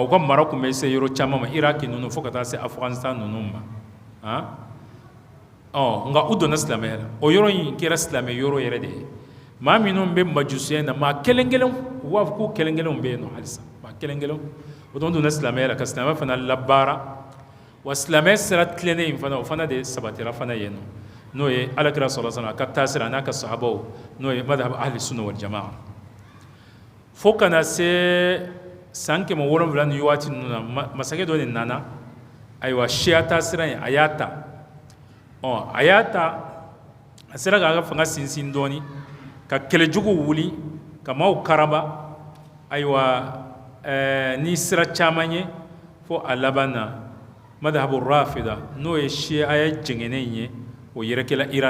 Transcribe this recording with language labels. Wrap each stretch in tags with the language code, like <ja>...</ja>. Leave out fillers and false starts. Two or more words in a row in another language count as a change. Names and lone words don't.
<bm>u ka mara tun bɛ se yɔrɔ caman ma Iraki ninnu fo ka taa se Afghanistan ninnu ma nka u donna silamɛya la o yɔrɔ in kɛra silamɛ yɔrɔ yɛrɛ de ye maa minnu bɛ majusiya in na maa kelen kelen u b'a fɔ ko kelen kelenw bɛ yen nɔ halisa kelen kelen o tuma donna silamɛya la ka silamɛya fana labaara wa silamɛya sira tilennen in fana o fana de sabatira fana yen nɔ n'o ye alakira</bm> <ar>صلى الله عليه وسلم</ar> <bm>ka taasira n'a ka sahabaw n'o ye</bm> <ar>مذهب أهل السنة والجماعة</ar> <bm>fo kana se san 700 ni waati ninnu na masakɛ dɔ de nana ayiwa siya taasira in a y'a ta a y'a ta a sera k'a ka fanga sinsin dɔɔni ka kɛlɛjugu wuli ka maaw karaba ayiwa ni sira caman ye fo a laban na</bm> <ar>مذهب الرافضة</ar> <bm>n'o ye siya ye jɛngɛnen ye o yɛrɛkɛla Iran</bm>